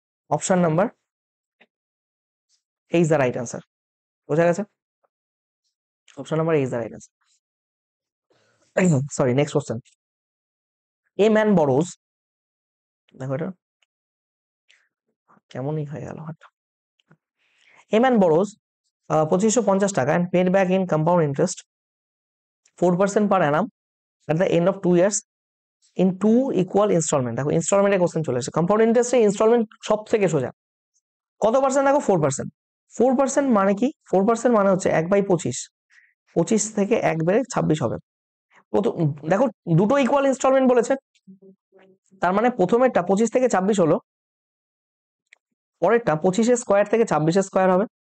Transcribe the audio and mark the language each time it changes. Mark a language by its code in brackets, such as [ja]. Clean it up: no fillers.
[en] Option number is the right answer. [bn] বোঝা গেছে? [en] Option number is the right answer. Sorry, next question. A man borrows, [bn] দেখো এটা কেমনই হয়ে গেল হাতটা। [en] A man borrows 2550 টাকা and paid back in compound interest 4% per annum at the end of 2 years in 2 equal installment। [bn] দেখো ইনস্টলমেন্টের question চলে এসেছে। কম্পাউন্ড ইন্টারেস্টে ইনস্টলমেন্ট সব থেকে সোজা। কত পার্সেন্ট? দেখো 4%। 4% মানে কি? 4% মানে হচ্ছে 1/25। 25 থেকে 1 বেড়ে 26 হবে। দেখো দুটো ইকুয়াল ইনস্টলমেন্ট বলেছে, তার মানে প্রথমেরটা 25 থেকে 26 হলো, পরেরটা 25 স্কোয়ার থেকে 26 স্কোয়ার হবে।